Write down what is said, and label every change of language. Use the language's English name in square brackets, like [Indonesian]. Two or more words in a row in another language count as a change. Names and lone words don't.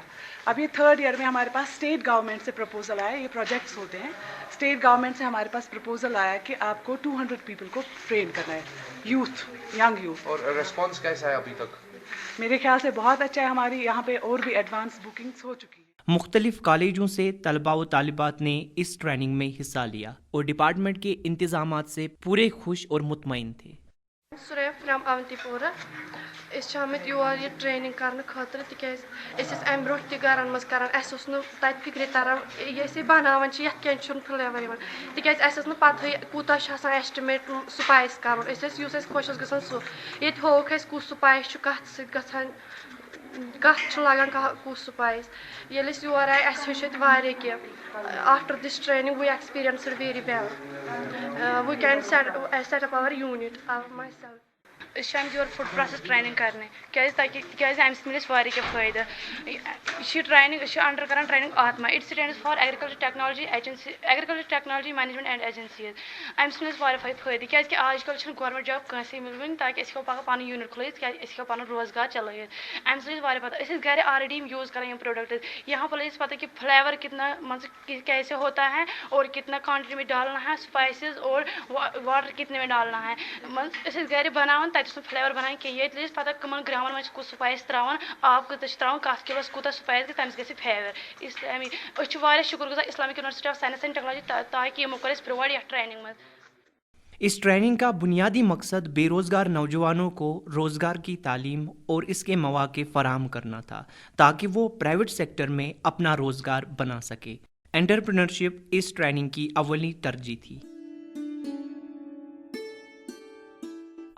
[Urdu] اب یہ تھرڈ ایئر میں ہمارے پاس [English] state government [Urdu] سے پرپوزل آیا، یہ پروجیکٹس ہوتے ہیں [English] state government [Urdu] سے ہمارے پاس پرپوزل آیا کہ آپ کو 200 پیپل کو ٹرین کرنا ہے، یوتھ، [English] young youth. [Urdu] اور ریسپانس کیسا ہے ابھی تک؟ میرے خیال سے بہت اچھا ہے، ہماری یہاں پہ اور بھی [English] advance bookings [Urdu] ہو چکی ہیں۔ مختلف کالجوں سے طلباء و طالبات نے اس ٹریننگ میں حصہ لیا اور ڈپارٹمنٹ کے انتظامات سے پورے خوش اور مطمئن تھے۔ سریف فرام اونتی پورہ۔ [Kashmiri] اس آمت یور یہ ٹریننگ کرنے خاطر تکیاز اس امہ برو تہ گرن مز کران، اس تت فکر تران یہ بناوان یت کین چھن فلیور یوان، تکیاز اس نہ پتہ کوتاہ چھ آسان ایسٹمیٹ سپائس کرن، اس خوش گژھان سہ یہ ہوک اس کس سپائس کت ست گژھان، کت لگان کس سپائس۔ ییٚلہِ أسۍ یور آے اَسہِ ہیوٚچھ ییٚتہِ واریاہ کینٛہہ۔ [English] After this training we experienced very well, we can set up our unit myself. [Kashmiri] أسۍ چھِ آمٕتۍ یور [English] food process training [Kashmiri] کرنے، تِکیازِ اَمہِ سۭتۍ مِلہِ اَسہِ واریاہ کینٛہہ فٲیدٕ۔ یہِ چھِ ٹریننگ، أسۍ چھِ انڈر کران ٹریننگ آتما، [English] it stands for agriculture technology agency, agriculture technology management and agencies. [Kashmiri] اَمہِ سۭتۍ مِلہِ اَسہِ واریاہ فٲیدٕ کیازکہِ آج کل چھنہٕ [English] government job [Kashmiri] کٲنسے ملوٕنۍ تاکہ أسۍ ہٮ۪کو پگہہ پنُن یوٗنٹ کھُلٲیِتھ، کیازِ أسۍ ہٮ۪کو پنُن روزگار چلٲیِتھ۔ اَمہِ سۭتۍ چھِ واریاہ پتہ، أسۍ ٲسۍ گرِ آلریڈی یوٗز کران یِم پروڈکٹس، [Urdu] یہاں پر لگی پتہ کہ فلیور کتنا کیسے ہوتا ہے اور کتنا کوانٹٹی میں ڈالنا ہے، اسپائسز اور واٹر کتنے میں ڈالنا ہے۔ [Kashmiri] أسۍ ٲسۍ گرِ بناوان، تتہِ اوس نہٕ فلیور بنان کینٛہہ، ییٚتہِ لٔج پتہ کٕمن گرامن منٛز چھِ کُس سپایس تراوان، آب کۭژاہ چھِ تراوان، کتھ کلوس کوٗتاہ سپایس گژھِ، تٔمِس گژھِ فلیور۔ اسلامی أسۍ چھِ واریاہ شُکر گزار اسلامک یونیورسٹی آف سائنس اینڈ ٹیکنالوجی تاکہ یِمو کوٚر اَسہِ پرووایڈ یتھ ٹریننگ منٛز۔ [Urdu] اس ٹریننگ کا بنیادی مقصد بے روزگار نوجوانوں کو روزگار کی تعلیم اور اس کے مواقع فراہم کرنا تھا تاکہ وہ [English] private sector [Urdu] میں اپنا روزگار بنا سکے۔ انٹرپرینرشپ اس ٹریننگ کی اولی ترجیح تھی۔